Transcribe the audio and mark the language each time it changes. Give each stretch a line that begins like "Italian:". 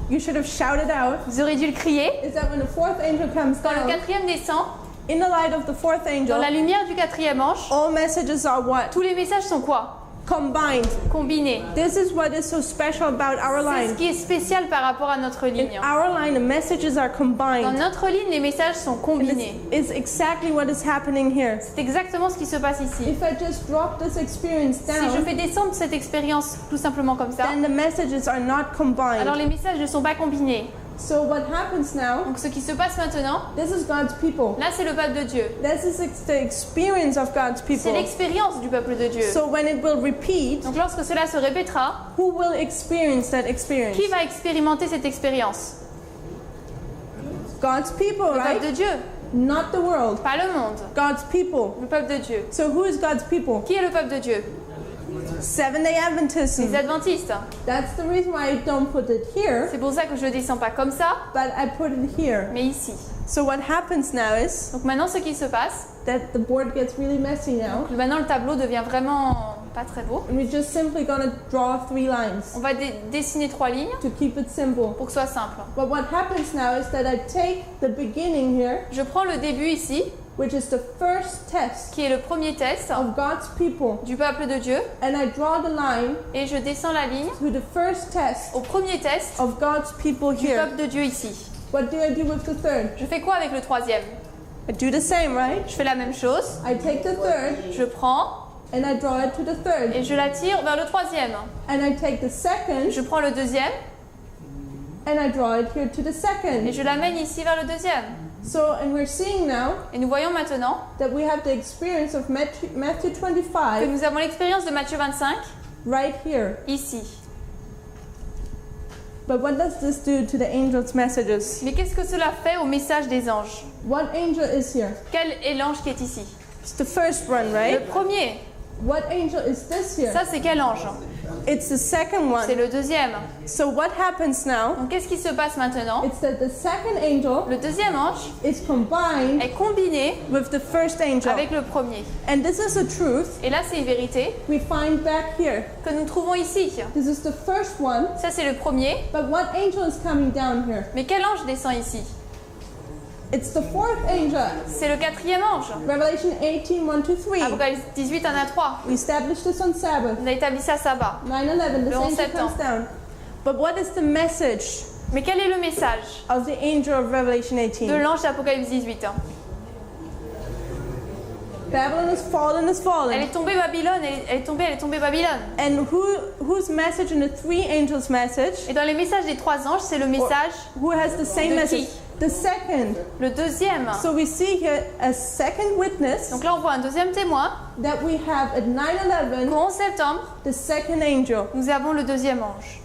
English: you should have shouted out,
French: Vous aurez dû le crier.
English: is that when the fourth angel comes
French: Quand le
English: down,
French: quatrième descend,
English: in the light of the fourth
French: dans
English: angel,
French: la lumière du quatrième ange,
English: all messages are what?
French: tous les messages sont quoi?
English: Combined.
French: Combinés.
English: This is what is so special about our
French: C'est ce
English: line.
French: qui est spécial par rapport à notre
English: In
French: ligne.
English: our line, the messages are
French: Dans
English: combined.
French: notre ligne, les messages sont
English: And
French: combinés.
English: it's exactly what is happening here.
French: C'est exactement ce qui se passe ici.
English: If I just drop this experience
French: Si je
English: down,
French: fais descendre cette expérience tout simplement comme ça,
English: then the messages are not
French: alors
English: combined.
French: les messages ne sont pas combinés.
English: So what happens now,
French: Donc ce qui se passe maintenant,
English: this is God's people.
French: là c'est le peuple de Dieu.
English: This is the experience of God's
French: C'est
English: people.
French: l'expérience du peuple de Dieu.
English: So when it will repeat,
French: Donc lorsque cela se répétera,
English: who will experience that experience?
French: qui va expérimenter cette expérience?
English: God's people,
French: Le
English: right?
French: peuple de Dieu,
English: Not the world.
French: pas le monde.
English: God's people.
French: Le peuple de Dieu.
English: So who is God's people?
French: Qui est le peuple de Dieu?
English: Seventh-day Adventism.
French: Les Adventistes.
English: That's the reason why I don't put it here,
French: C'est pour ça que je ne le descends pas comme ça,
English: but I put it here.
French: mais ici.
English: So what happens now is
French: Donc maintenant ce qui se passe,
English: that the board gets really messy now.
French: maintenant le tableau devient vraiment pas très beau.
English: And we're just simply going to draw 3 lines
French: On va dessiner 3 lignes
English: to keep it simple.
French: pour que ce soit simple.
English: But what happens now is that I take the beginning here,
French: Je prends le début ici,
English: which is the first test
French: qui est le premier test
English: of God's people,
French: du peuple de Dieu,
English: and I draw the line
French: et je descends la ligne
English: to the first test
French: au premier test
English: of God's people
French: du
English: here.
French: peuple de Dieu ici.
English: What do I do with the third?
French: Je fais quoi avec le troisième?
English: I do the same, right?
French: Je fais la même chose,
English: I take the third
French: je prends
English: and I draw it to the third.
French: et je la tire vers le troisième.
English: And I take the second
French: Je prends le deuxième
English: and I draw it here to the
French: et
English: second.
French: je l'amène ici vers le deuxième.
English: So, and we're seeing now
French: Et nous voyons maintenant
English: that we have the experience of Matthew
French: que
English: 25
French: nous avons l'expérience de Matthieu 25
English: right here.
French: ici.
English: But what does this do to the angels' messages?
French: Mais qu'est-ce que cela fait au message des anges?
English: What angel is here?
French: Quel est l'ange qui est ici?
English: It's the first one,
French: Le
English: right?
French: premier.
English: What angel is this here?
French: Ça, c'est quel ange?
English: It's the second
French: C'est
English: one.
French: le deuxième.
English: So what happens now?
French: Donc, qu'est-ce qui se passe maintenant?
English: It's that the second angel
French: Le deuxième ange
English: is combined
French: est combiné
English: with the first angel.
French: avec le premier.
English: And this is a truth
French: Et là, c'est une vérité
English: we find back here.
French: que nous trouvons ici.
English: This is the first one,
French: Ça, c'est le premier.
English: but what angel is coming down here?
French: Mais quel ange descend ici?
English: It's the fourth angel.
French: C'est le quatrième ange.
English: Revelation 18, 1 to 3.
French: Apocalypse 18, 1 à 3.
English: We established this on Sabbath.
French: On a établi ça sabbat.
English: 9/11, this
French: Le 11
English: angel
French: septembre.
English: comes down. But what is the message
French: Mais quel est le message
English: of the angel of Revelation
French: de
English: 18?
French: l'ange d'Apocalypse 18?
English: Babylon is fallen, is
French: Elle
English: fallen.
French: est tombée Babylone, elle est tombée Babylone.
English: And whose message in the 3 angels' message?
French: Et dans les messages des 3 anges, c'est le message,
English: Who has the same
French: De
English: message?
French: qui?
English: The second.
French: le deuxième.
English: So we see here a second witness
French: Donc là, on voit un deuxième témoin.
English: that we have at 9/11,
French: Qu'au 11 septembre,
English: the second angel.
French: nous avons le deuxième ange.